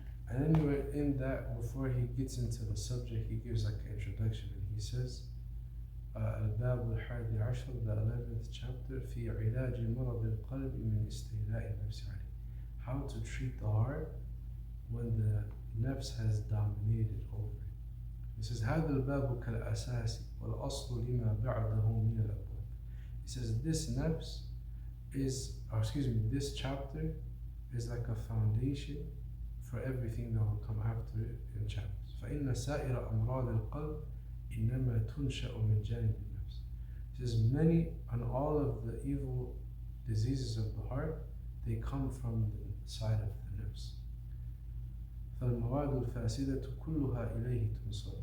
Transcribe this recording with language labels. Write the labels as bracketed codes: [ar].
[en] And anyway, in that, before he gets into the subject, he gives like an introduction, and he says, [ar] الباب الحادي عشر, [en] the 11th chapter, [ar] في علاج مرض القلب من استيلاء النفس عليه. [en] How to treat the heart when the nafs has dominated over it. He says, [ar] هذا الباب كالأساس والأصل لما بعده من الأبواب. [en] He says this nafs is, this chapter is like a foundation for everything that will come after it in chapters. [ar] فإن سائر أمراض القلب إنما تنشأ من جانب النفس. [en] It says many and all of the evil diseases of the heart, they come from the side of the nafs. [ar] فالمواد الفاسدة كلها إليه تنصب.